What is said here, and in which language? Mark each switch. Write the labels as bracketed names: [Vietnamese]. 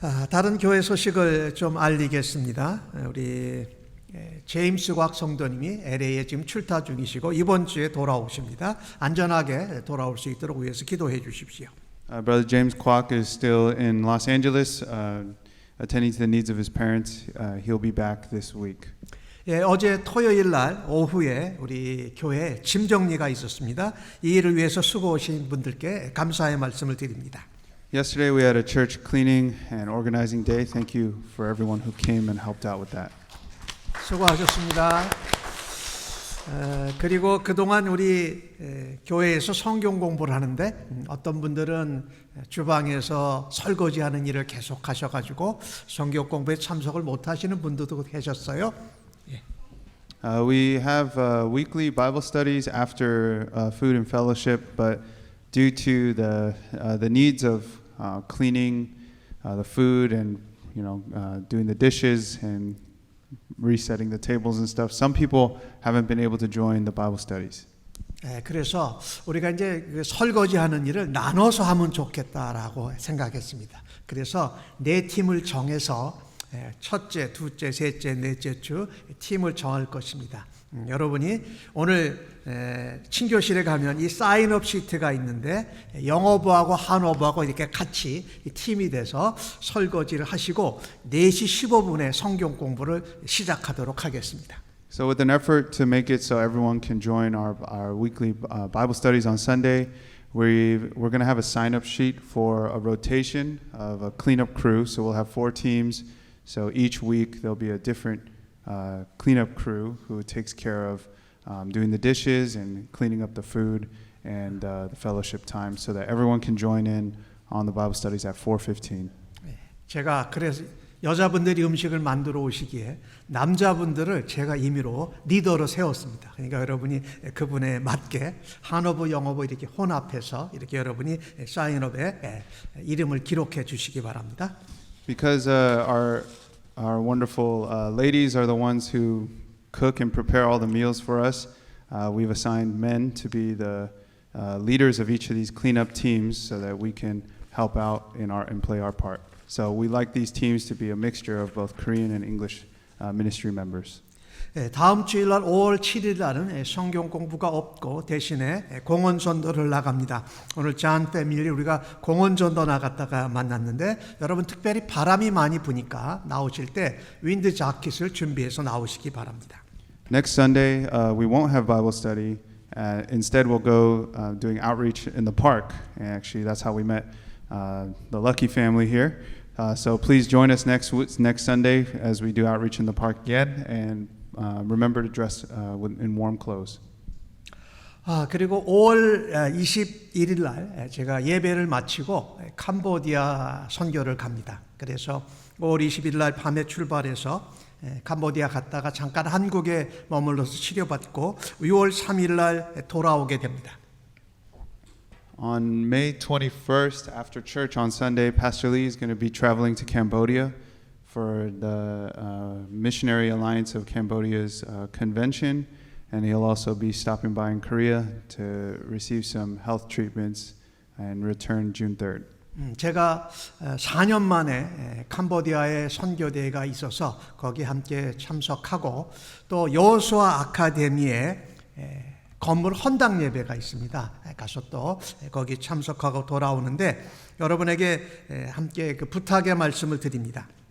[Korean] 다른 교회 소식을 좀 알리겠습니다. 우리 제임스 곽 성도님이 LA에 지금 출타 중이시고 이번 주에 돌아오십니다. 안전하게 돌아올 수 있도록 위해서 기도해 주십시오. [English] Brother James Kwok is still in Los Angeles, attending to the needs of his parents. He'll be back this week. [Korean] 어제 토요일 날 오후에 우리 교회에 짐 정리가 있었습니다. 이 일을 위해서 수고하신 분들께 감사의 말씀을 드립니다. [English] Yesterday we had a church cleaning and organizing day. Thank you for everyone who came and helped out with that. [Korean] 수고하셨습니다. 그리고 그동안 우리 교회에서 성경 공부를 하는데 어떤 분들은 주방에서 설거지하는 일을 계속 하셔가지고 성경 공부에 참석을 못하시는 분들도 계셨어요. [English] We have weekly Bible studies after food and fellowship, but due to the needs of cleaning the food and doing the dishes and resetting the tables and stuff, some people haven't been able to join the Bible studies. [Korean] 그래서 우리가 이제 설거지하는 일을 나눠서 하면 좋겠다라고 생각했습니다. 그래서 네 팀을 정해서 첫째, 둘째, 셋째, 넷째 주 팀을 정할 것입니다. 여러분이 오늘 친교실에 가면 이 사인업 시트가 있는데 영어부하고 한어부하고 이렇게 같이 팀이 돼서 설거지를 하시고 4시 15분에 성경 공부를 시작하도록 하겠습니다. [English] So with an effort to make it so everyone can join our weekly Bible studies on Sunday, we're going to have a sign-up sheet for a rotation of a cleanup crew. So we'll have 4 teams. So each week there'll be a different cleanup crew who takes care of doing the dishes and cleaning up the food and the fellowship time, so that everyone can join in on the Bible studies at 4:15. [Korean] 제가 그래서 여자분들이 음식을 만들어 오시기에 남자분들을 제가 임의로 리더로 세웠습니다. 그러니까 여러분이 그분에 맞게 한어부, 영어부 이렇게 혼합해서 이렇게 여러분이 사인업에 이름을 기록해 주시기 바랍니다. [English] Because our wonderful ladies are the ones who cook and prepare all the meals for us, we've assigned men to be the leaders of each of these cleanup teams so that we can help out and play our part. So we like these teams to be a mixture of both Korean and English ministry members. [Korean] 다음 주일날 5월 7일 날은 성경 공부가 없고 대신에 공원 전도를 나갑니다. 오늘 잔 패밀리 우리가 공원 전도 나갔다가 만났는데 여러분 특별히 바람이 많이 부니까 나오실 때 윈드 자켓을 준비해서 나오시기 바랍니다. [English] Next Sunday, we won't have Bible study. Instead, we'll go doing outreach in the park. And actually, that's how we met the Lucky family here. So please join us next Sunday as we do outreach in the park again. And remember to dress in warm clothes. [Korean] 그리고 5월 21일 날 제가 예배를 마치고 캄보디아 선교를 갑니다. 그래서 5월 20일 날 밤에 출발해서 캄보디아 갔다가 잠깐 한국에 머물러서 치료받고 6월 3일 날 돌아오게 됩니다. [English] On May 21st, after church on Sunday, Pastor Lee is going to be traveling to Cambodia for the Missionary Alliance of Cambodia's convention, and he'll also be stopping by in Korea to receive some health treatments and return June 3rd. [Korean] 제가 4년 만에 캄보디아에 선교대회가 있어서 거기 함께 참석하고 또 여호수아 아카데미에 건물 헌당 예배가 있습니다. 가서 또 거기 참석하고 돌아오는데 여러분에게 함께 그 부탁의 말씀을 드립니다.